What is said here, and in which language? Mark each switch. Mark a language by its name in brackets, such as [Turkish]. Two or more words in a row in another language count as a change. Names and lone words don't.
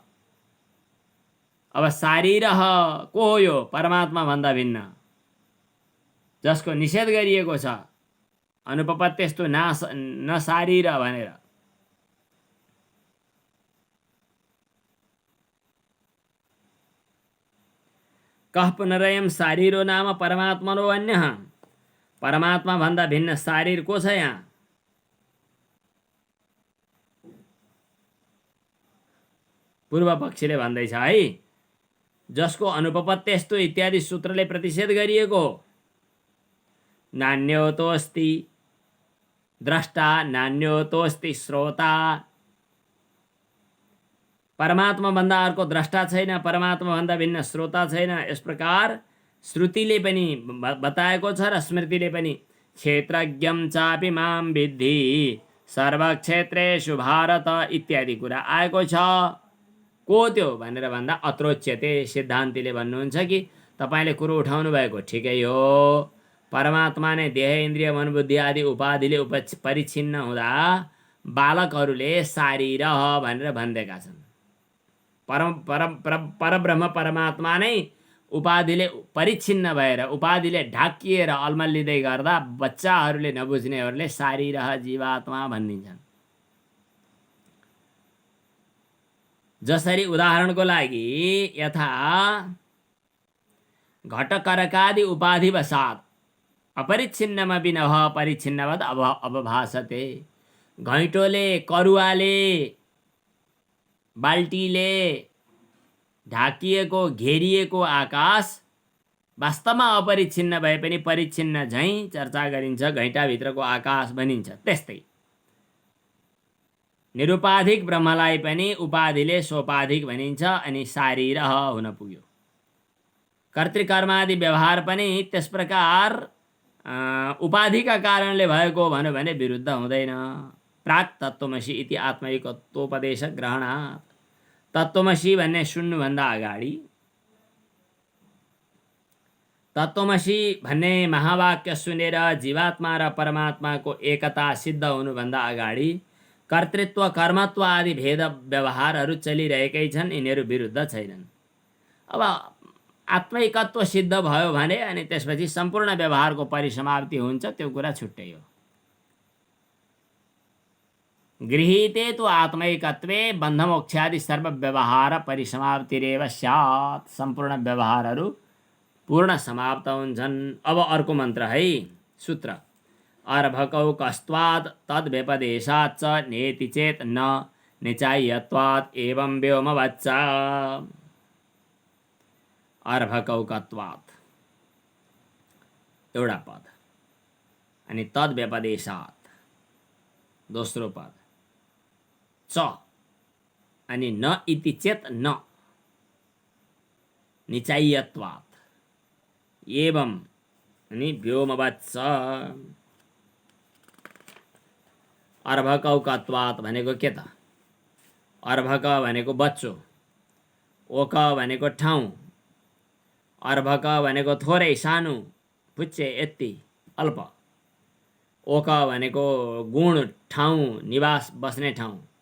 [Nepali] अब शारीर को हो? यो परमात्मा भन्दा भिन्न, जसको निषेध गरिएको छ, [Sanskrit] अनुपपत्यस्तु न शारीर [Nepali] भनेर। [Sanskrit] कः पुनरयम् शारीरो नाम परमात्मनो अन्यः। [Nepali] परमात्मा भन्दा भिन्न शारीर को छ यहाँ? पूर्व पक्षीले भन्दैछ है, जसको अनुपपत्यस्तु इत्यादि सूत्रले प्रतिषेध गरिएको हो। [Sanskrit] नान्योतोऽस्ति द्रष्टा नान्योतोऽस्ति श्रोता। [Nepali] परमात्मा भन्दा अर्को द्रष्टा छैन, परमात्मा भन्दा भिन्न श्रोता छैन। यस प्रकार श्रुतिले पनि बताएको छ र स्मृतिले पनि। [Sanskrit] क्षेत्रज्ञं चापि मां विद्धि सर्वक्षेत्रेषु भारत [Nepali] इत्यादि कुरा आएको छ। को त्यो भनेर भन्दा अत्रोच्यते। सिद्धान्तीले भन्नुहुन्छ कि तपाईँले कुरो उठाउनु भएको ठिकै हो, परमात्मा नै देह इन्द्रिय मनबुद्धि आदि उपाधिले परिच्छिन्न हुँदा बालकहरूले शारीर भनेर भनिदिएका छन्। परब्रह्म परमात्मा नै उपाधिले परिच्छिन्न भएर, उपाधिले ढाकिएर अल्मलिँदै गर्दा बच्चाहरूले नबुझ्नेहरूले शारीर जीवात्मा भनिदिन्छन्। जसरी उदाहरणको लागि [Sanskrit] यथा घटकरकादि उपाधिवशात् अपरिच्छिन्नमपि नभः परिच्छिन्नवत् अवभासते। [Nepali] घैँटोले, करुवाले, बाल्टीले ढाकिएको घेरिएको आकाश वास्तवमा अपरिच्छिन्न भए पनि परिच्छिन्न झैँ चर्चा गरिन्छ, घैँटाभित्रको आकाश भनिन्छ। त्यस्तै निरुपाधिक ब्रह्मलाई पनि उपाधिले सोपाधिक भनिन्छ अनि शारीर हुन पुग्यो। कर्तृकर्मादि व्यवहार पनि त्यस प्रकार उपाधिका कारणले भएको भन्यो भने विरुद्ध हुँदैन। [Sanskrit] प्राक् तत्त्वमसि इति आत्मैकत्वोपदेश ग्रहणात्। [Nepali] तत्त्वमसि भन्ने सुन्नुभन्दा अगाडि, तत्त्वमसि भन्ने महावाक्य सुनेर जीवात्मा र परमात्माको एकता सिद्ध हुनुभन्दा अगाडि कर्तृत्व कर्मत्व आदि भेद व्यवहारहरू चलिरहेकै छन्, यिनीहरू विरुद्ध छैनन्। अब आत्मैकत्व सिद्ध भयो भने अनि त्यसपछि सम्पूर्ण व्यवहारको परिसमाप्ति हुन्छ, त्यो कुरा छुट्टै हो। [Sanskrit] गृहीते तु आत्मैकत्वे बन्धमोक्षादि सर्व व्यवहार परिसमाप्तिरेव स्यात्। [Nepali] सम्पूर्ण व्यवहारहरू पूर्ण समाप्त हुन्छन्। अब अर्को मन्त्र है, सूत्र। [Sanskrit] अर्भकौ कस्त्वात् तद्व्यपदेशात् च नेति चेत् न निचाय्यत्वात् एवं व्योमवच्च। अर्भकौ कत्वात् [Nepali] एउटा पद अनि तद्व्यपदेशात् दोस्रो पद, [Sanskrit] च अनि न इति चेत् न निचाय्यत्वात् एवं अनि व्योमवच्च। अर्भकौ कत्वात् [Nepali] भनेको के त? अर्भक भनेको बच्चो, ओक भनेको ठाउँ, अर्भक भनेको थोरै सानो पुच्छे यति अल्प, ओक भनेको गुण ठाउँ निवास बस्ने ठाउँ।